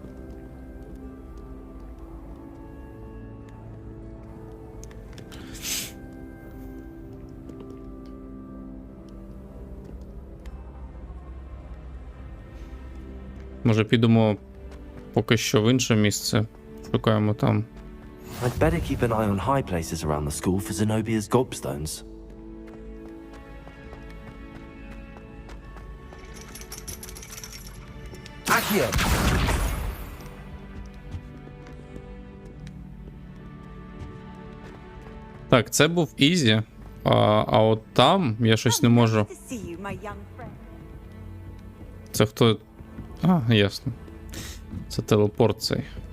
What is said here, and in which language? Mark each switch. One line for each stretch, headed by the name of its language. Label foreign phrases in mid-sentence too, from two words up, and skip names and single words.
Ukrainian: Може підемо поки що в інше місце. Шукаємо там.
English: I'd better keep an eye on high places around the school for Zenobia's gobstones. Accio.
Ukrainian: Так, це був Ізі. А от там я щось не можу. Це хто? А, ясно. Це телепорт цей.